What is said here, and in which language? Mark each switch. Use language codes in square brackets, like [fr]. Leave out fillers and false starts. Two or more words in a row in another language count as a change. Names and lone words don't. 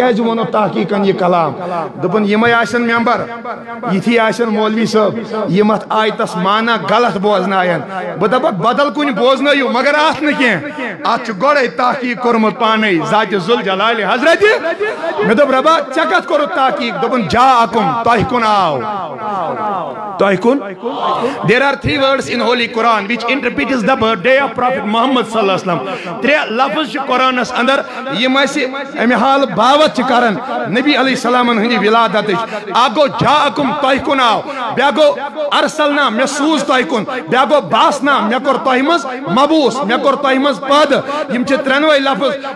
[ks] کیٛازِ ووٚنُتھ تحقیقن یہ کلام دوٚپُن یِمے آسن ممبر یِتھی آسن مولوی صٲب یِم اتھ آیتس مانا غلط بوزناین بہٕ دپکھ بدل کُنہِ بوزنٲیِو مگر اتھ نہٕ کینٛہہ اتھ چھُ گۄڈے تحقیق کوٚرمُت پانے ذات ذوالجلال حضرت مےٚ دوٚپ رۄبا ژےٚ کتھ کوٚرُتھ تحقیق دوٚپُن جاءکُم تۄہہِ کُن آو تۄہہِ کُن [en] there are 3 words in holy Quran which interprets the birthday of Prophet Muhammad [ar] صلى الله عليه وسلم [ks] 3 لفظ چھِ قرآنس اندر یِم اَسہِ امہِ حال باوت چھِ کران نبی علیہ السلامن ہٕنٛدِ ولادتٕچ اکھ گوٚو جاءکُم تۄہہِ کُن آو بیٛاکھ گوٚو ارسلنا مےٚ سوٗز تۄہہِ کُن بیٛاکھ گوٚو باسنا مےٚ کوٚر تۄہہِ منٛز مبوٗس مےٚ کوٚر تۄہہِ منٛز پٲدٕ یِم چھِ 3 لفظ